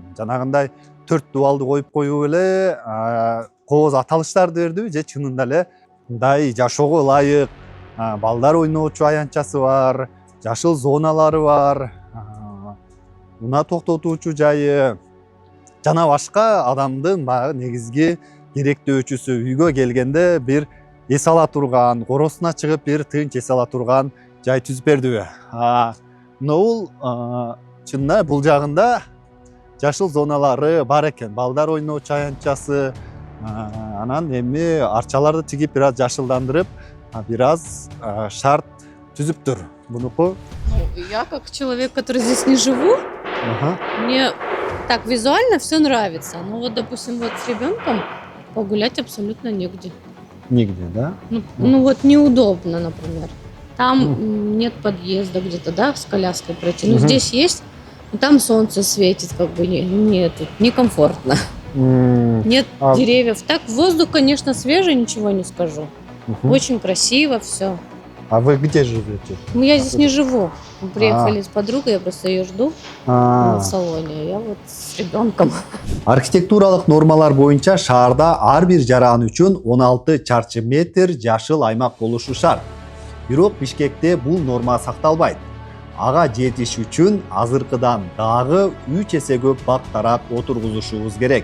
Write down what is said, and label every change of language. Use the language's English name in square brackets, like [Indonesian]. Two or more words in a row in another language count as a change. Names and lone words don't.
[Kyrgyz] Жанагындай 4 дубалды коюп коюп эле кооз аталыштарды бердиби же чынында эле мындай жашоого ылайык балдар ойноочу аянтчасы бар, жашыл зоналары бар, унаа токтотуучу жайы жана башка адамдын баягы негизги керектөөчүсү үйгө келгенде бир эс ала турган, коросуна чыгып бир тынч эс ала турган жай түзүп бердиби? Бул чынында бул жагында жашыл зоналары бар экен. Балдар ойноочу аянтчасы, анан эми арчаларды тигип бир аз жашылдандырып, бир аз шарт түзүптүр. Бунуку [Russian] Я как человек, который здесь не живу, мне так визуально все нравится. Но вот, допустим, вот с ребенком погулять абсолютно негде. нигде, да? Ну вот неудобно, например. Там нет подъезда где-то, да, с коляской пройти. Ну здесь есть, но там солнце светит, как бы нет, некомфортно. Нет деревьев. Так воздух, конечно, свежий, ничего не скажу. Очень красиво все. А вы где живете? Ну я здесь не живу. Мы приехали с подругой, я просто ее жду в салоне. Я вот с ребенком. [Kyrgyz] Архитектуралык нормалар боюнча шаарда ар бир жаран үчүн 16 чарчы метр жашыл аймак болушу шарт. Бирок Бишкекте бул норма сакталбайт. Ага жетиш үчүн азыркыдан дагы 3 эсе көп бак тарап отургузушубуз керек.